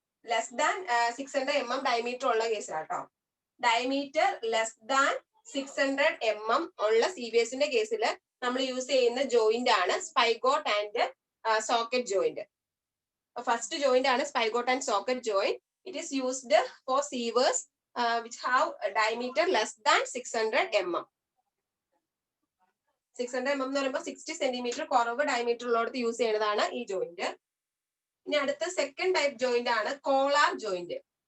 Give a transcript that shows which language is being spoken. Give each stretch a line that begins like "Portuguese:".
Malayalam: Less than 600 mm diameter ഉള്ള കേസിലാട്ടോ. Diameter less than 600 mm ഉള്ള സീവേഴ്സിന്റെ കേസിൽ നമ്മൾ യൂസ് ചെയ്യുന്ന ജോയിന്റ് ആണ് spigot and socket joint. First joint ആണ് spigot and socket joint.
English: It is used for sievers which have a diameter less than 600 mm.
Malayalam: 600 mm എന്ന് പറയുമ്പോൾ 60 cm കുറവ് ഡയമീറ്റർ ഉള്ളടത്ത് യൂസ് ചെയ്യുന്നതാണ് ഈ ജോയിന്റ്. ഇനി അടുത്ത സെക്കൻഡ് ടൈപ്പ് ജോയിന്റ് ആണ് കോളാർ ജോയിന്റ്.